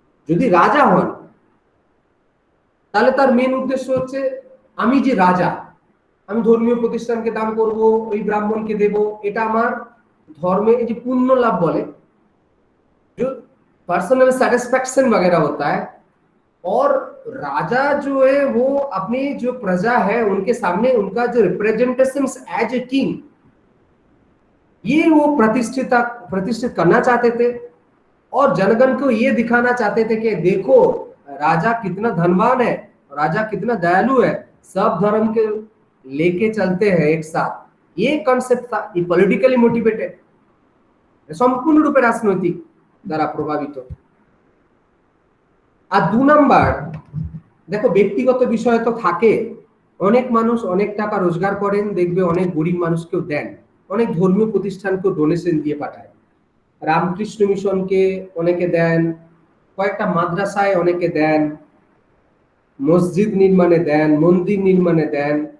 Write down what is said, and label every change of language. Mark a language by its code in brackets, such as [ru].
[bn] যদি রাজা হন, তাহলে তার মেন উদ্দেশ্য হচ্ছে, আমি যে রাজা, আমি ধর্মীয় প্রতিষ্ঠানকে দান করব, ওই ব্রাহ্মণকে দেব, এটা আমার ধর্মে এই যে [hi] पुण्य लाभ बोले, जो पर्सनल सेटिस्फेक्शन वगैरह होता है। और राजा जो है वो अपनी जो प्रजा है उनके सामने उनका जो रिप्रेजेंटेशन एज ए किंग, ये वो प्रतिष्ठित करना चाहते थे। और जनगण को ये दिखाना चाहते थे कि देखो राजा कितना धनवान है, राजा कितना दयालु है, सब धर्म के लेके चलते हैं एक साथ। ये कॉन्सेप्ट था, ये पॉलिटिकली मोटिवेटेड, [bn] সম্পূর্ণ রূপে রাজনৈতিক দ্বারা প্রভাবিত। আর 2 নাম্বার, দেখো ব্যক্তিগত বিষয় তো থাকে, অনেক মানুষ অনেক টাকা রোজগার করেন, দেখবে অনেক গরিব মানুষকেও দেন, অনেক ধর্মীয় প্রতিষ্ঠানকেও ডোনেশন দিয়ে পাঠায়। রামকৃষ্ণ মিশনকে অনেকে দেন, কয়েকটা মাদ্রাসায় অনেকে দেন, মসজিদ নির্মাণে দেন, মন্দির নির্মাণে দেন।